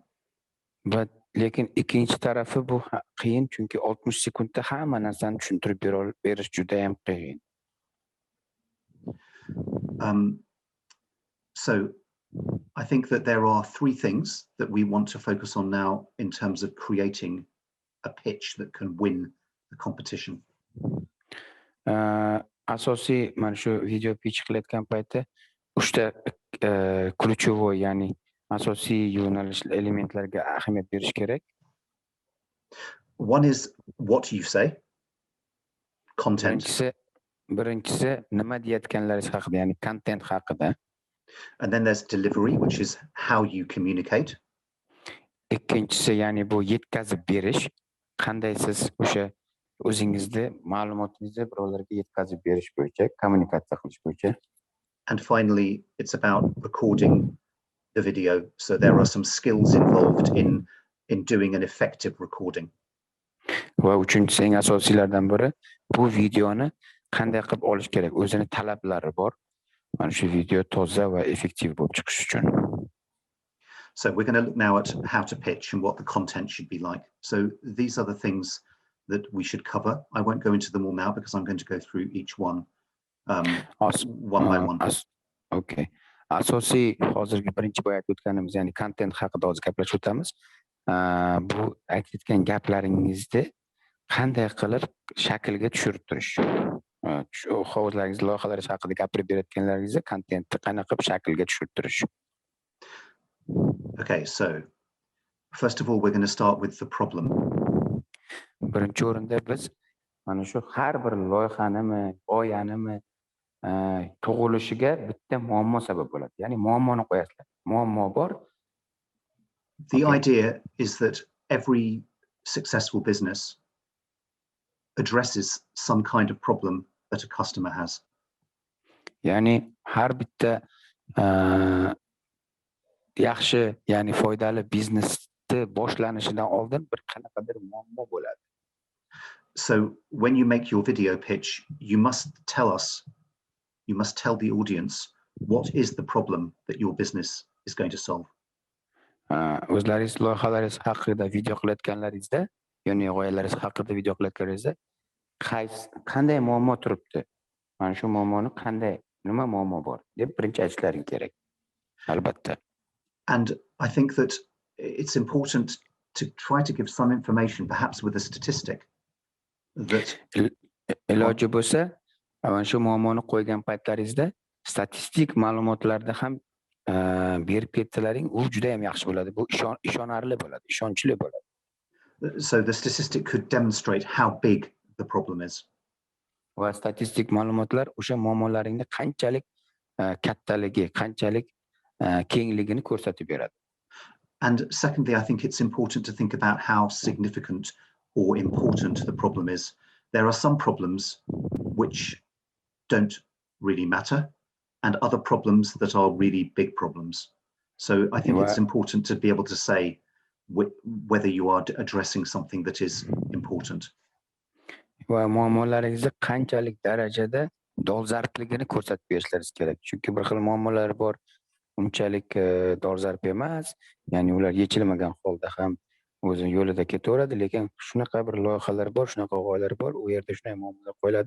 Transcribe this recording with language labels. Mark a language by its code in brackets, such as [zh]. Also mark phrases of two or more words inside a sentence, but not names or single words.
[uz] lekin ikkinchi tarafi bu qiyin, chunki 60 sekundda hamma narsani tushuntirib berish juda ham qiyin. [en] So I think that there are 3 things that we want to focus on now in terms of creating a pitch that can win the competition. [uz] Asosiy mana shu video pitch qilayotgan paytda 3 ta ключевой, ya'ni asosiy yo'nalish elementlarga ahamiyat berish kerak. [en] One is what you say, content. [uz] Birinchisi nima deyotganlaringiz haqida, ya'ni content haqida. [en] And then there's delivery, which is how you communicate. [uz] Ikkinchisi, ya'ni bu yetkazib berish, qanday siz o'sha o'zingizni ma'lumotingizni birovlarga yetkazib berish bo'yicha, kommunikatsiya qilish bo'yicha. [en] And finally, it's about recording the video. So there are some skills involved in doing an effective recording. [uz] Va uchinchisi, eng asosiylardan biri, bu videoni qanday qilib olish kerak, o'zini talablari bor. Mana shu video toza va effektiv bo'lib chiqish uchun. [en] So we're going to look now at how to pitch and what the content should be like. So these are the things that we should cover. I won't go into them all now because I'm going to go through each one one by one. Okay. [uz] Asosiy hozirgi birinchi boya aytganimiz, ya'ni content haqida hozir gaplashib o'tamiz. Bu aytgan gaplaringizni qanday qilib shaklga tushirib turish. Shu o'zlaringiz loyihalaringiz haqida gapirib berayotganlaringizni kontentni qanaqa qilib shaklga tushirib turish. [en] Okay, so first of all, we're going to start with the problem. [uz] Birinchi o'rinda biz mana shu har bir loyihanimi, g'oyanimi tug'ilishiga bitta muammo sabab bo'ladi. Ya'ni muammoni qo'yasizlar. Muammo bor. [en] The idea is that every successful business addresses some kind of problem that a customer has. [uz] Ya'ni har bitta yaxshi, ya'ni foydali biznesni boshlanishidan oldin bir qanaqadir muammo bo'ladi. [en] So when you make your video pitch, you must tell the audience what is the problem that your business is going to solve. [uz] O'zlaringiz loyihalaringiz haqida video qilayotganlaringizda, ya'ni g'oyalaringiz haqida video qilayotganlaringizda qanday muammo turibdi? Mana shu muammoni nima muammo bor deb birinchi aytishlaring kerak. Albatta. [en] And I think that it's important to try to give some information, perhaps with a statistic, that [uz] iloji bo'lsa, mana shu muammoni qo'ygan paytlaringizda statistik ma'lumotlarda ham berib ketsalaring, u juda ham yaxshi bo'ladi. Bu ishonarli bo'ladi, ishonchli bo'ladi. [en] So the statistic could demonstrate how big the problem is. [uz] Va statistik ma'lumotlar o'sha muammolaringni qanchalik kattaligi, qanchalik kengligini ko'rsatib beradi. [en] And secondly, I think it's important to think about how significant or important the problem is. There are some problems which don't really matter, and other problems that are really big problems. So I think it's important to be able to say whether you are addressing something that is important. [uz] Va muammolaringizni qanchalik darajada dolzarbligini ko'rsatib berishlaringiz kerak. Chunki bir xil muammolar bor, unchalik dolzarb emas, ya'ni ular yechilmagan holda ham o'zini yo'lida ketaveradi, lekin shunaqa bir loyihalar bor, shunaqa g'oyalar bor, u yerda shunday muammolar qo'yiladi.